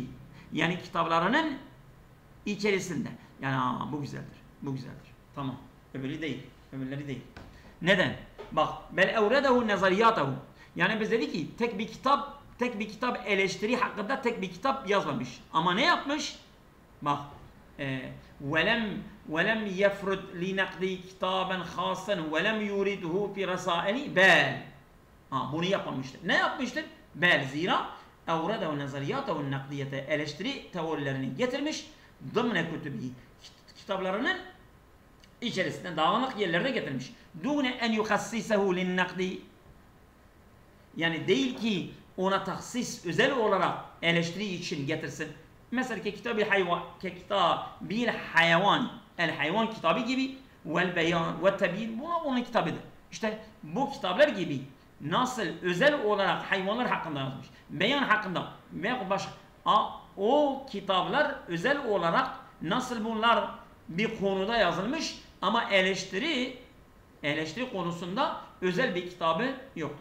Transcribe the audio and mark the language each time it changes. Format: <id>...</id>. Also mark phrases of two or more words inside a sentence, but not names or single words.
<tr>Yani kitaplarının içerisinde. Yani bu güzeldir. Bu güzeldir. Tamam. Öbürleri değil. Neden? Bak.</tr> <ar>بل أورده نظرياته.</ar> <tr>Yani biz dedik ki tek bir kitap eleştiri hakkında tek bir kitap yazmamış. Ama ne yapmış? Bak.</tr> <ar>وَلَمْ يَفْرُدْ لِنَقْدِ كِتَابًا خَاصًا وَلَمْ يُورِدْهُ فِي رَسَائِلِ بَلْ</ar> <tr>Bunu yapmamıştır. Ne yapmıştır?</tr> <ar>Bel zira اَوْرَدَ وَنَزَرِيَاتَ وَالنَّقْدِيَةَ eleştiri teorilerini getirmiş. ضَمْنَ كُتُبِهِ</ar> <tr>kitaplarının içerisinde dağınık yerlerine getirmiş.</tr> <ar>دُونَ اَنْ يُخَصِّسَهُ لِلنَّقْدِ</ar> <tr>Yani değil ki ona tahsis özel olarak eleştiri için getirsin. Mesela kitabil hayvan el hayvan kitabı gibi vel beyan ve tebyin bu onun kitabıdır. İşte bu kitaplar gibi nasıl özel olarak hayvanlar hakkında yazmış, beyan hakkında veya başka o kitaplar özel olarak nasıl bunlar bir konuda yazılmış ama eleştiri konusunda özel bir kitabı yoktur.</tr>